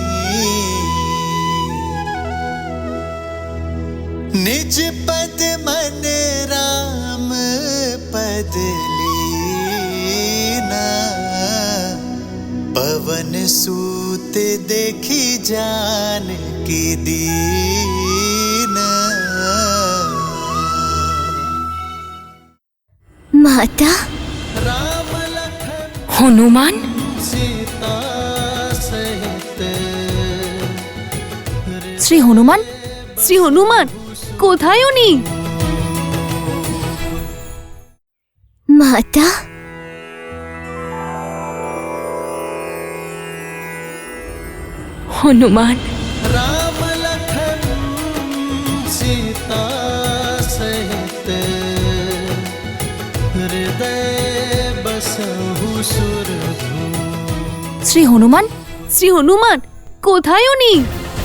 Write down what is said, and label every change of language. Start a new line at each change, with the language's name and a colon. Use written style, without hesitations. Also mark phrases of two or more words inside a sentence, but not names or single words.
Hindi: निज पद मन राम पद लीना, पवन सूत देखी जान की दीना।
Bangla: মাতা হনুমান,
Hindi: सीता सहित
Bangla: শ্রী হনুমান, শ্রী হনুমান কোথায় উনি? মাতা হনুমান,
Hindi: राम लखन सीता सहित हृदय बसहु सुरभूमि।
Bangla: শ্রী হনুমান, শ্রী হনুমান কোথায় উনি?